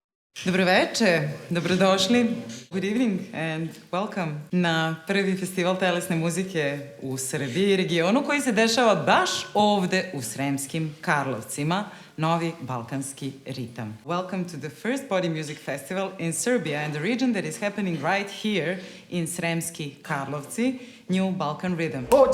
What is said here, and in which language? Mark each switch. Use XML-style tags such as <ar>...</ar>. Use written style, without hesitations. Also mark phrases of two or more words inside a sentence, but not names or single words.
<sr>Dobro večer, dobrodošli.</sr> <en>Good evening and welcome</en> <sr>na prvi festival telesne muzike u Srbiji i regionu koji se dešava baš ovde u Sremskim Karlovcima, novi balkanski ritam.</sr> <en>Welcome to the first body music festival in Serbia and the region that is happening right here in Sremski Karlovci, New Balkan Rhythm.</en>